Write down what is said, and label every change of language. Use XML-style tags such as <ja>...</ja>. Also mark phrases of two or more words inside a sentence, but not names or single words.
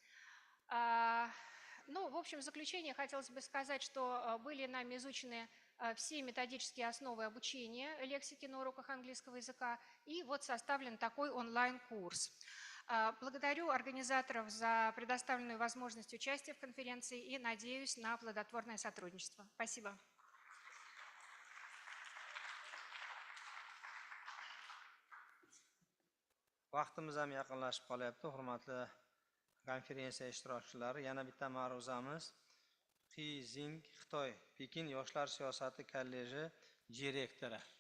<ru>В общем, в заключение хотелось бы сказать, что были нами изучены все методические основы обучения лексики на уроках английского языка, и вот составлен такой онлайн-курс. Благодарю организаторов за предоставленную возможность участия в конференции и надеюсь на плодотворное сотрудничество. Спасибо.</ru> <uz>Vaqtimiz ham yaqinlashib qolyapti, hurmatli konferensiya ishtirokchilari. Yana bitta ma'ruzamiz Qi Jing, Xitoy, Pekin yoshlar siyosati kolleji direktori.</uz>